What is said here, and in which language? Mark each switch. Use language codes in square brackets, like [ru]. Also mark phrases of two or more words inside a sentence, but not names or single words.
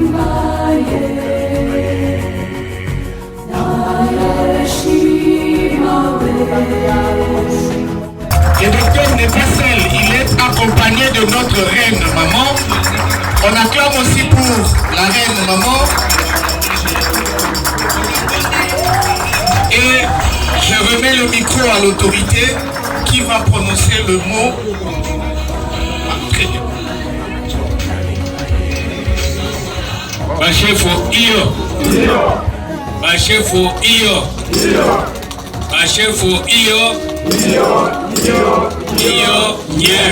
[fr] Le docteur n'est pas seul, il est accompagné de notre reine maman. On acclame aussi pour la reine maman. Et je remets le micro à l'autorité qui va prononcer le mot. Très bien. Bachefo Iyo. Bachefo Iyo. Bachefo Iyo. Iyo nye.